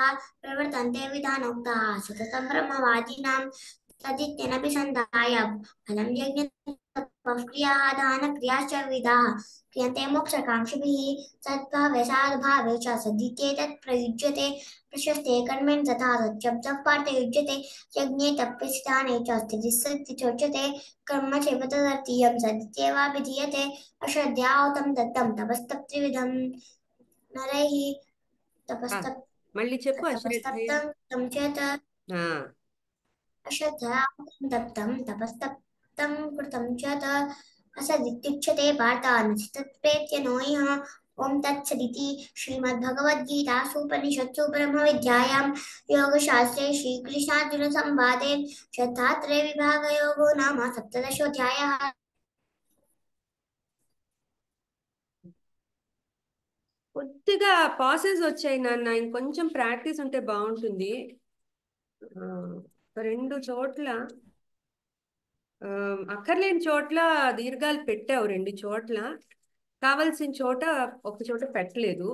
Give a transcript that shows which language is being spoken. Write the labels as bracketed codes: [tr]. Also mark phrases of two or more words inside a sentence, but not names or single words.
[sa] प्रवर्तन्ते विधानोक्ताः सततं ब्रह्मवादिनां तदित्यनपि सन्धाय फलं यज्ञतपः क्रियाः दानक्रियाश्च विविधाः क्रियन्ते मोक्षकाङ्क्षिभिः सद्भावे साधुभावे च सदित्येतत् प्रयुज्यते प्रशस्ते कर्मेण तथा सच्चब्दः पार्थे युज्यते यज्ञे तप्यसिद्धाने च स्थितिस्थितिचोच्यते कर्म चैव तदर्थीयं सदित्येवाभिधीयते अश्रद्धयाहुतं दत्तं तपस्तप्त्रिविधं नरैः तपस्तप् [te] మళ్ళీ చెప్పు. అశ్రద్ధయ [sa] तपस्तप्तं चेत् अश्रद्धयाहुतं दत्तं तपस्तप्तं कृतं चेत् असदित्युच्यते पार्थ अनुचितत्प्रेत्य नो इह ॐ तत्सदिति श्रीमद्भगवद्गीतासूपनिषत्सु ब्रह्मविद्यायां योगशास्त्रे श्रीकृष्णार्जुनसंवादे श्रद्धात्रयविभागयोगो नाम सप्तदशोऽध्यायः। [te] కొద్దిగా పాసెస్ వచ్చాయి నాన్న, ఇంకొంచెం ప్రాక్టీస్ ఉంటే బాగుంటుంది. రెండు చోట్ల అక్కర్లేని చోట్ల దీర్ఘాలు పెట్టావు, రెండు చోట్ల కావలసిన చోట ఒక చోట పెట్టలేదు.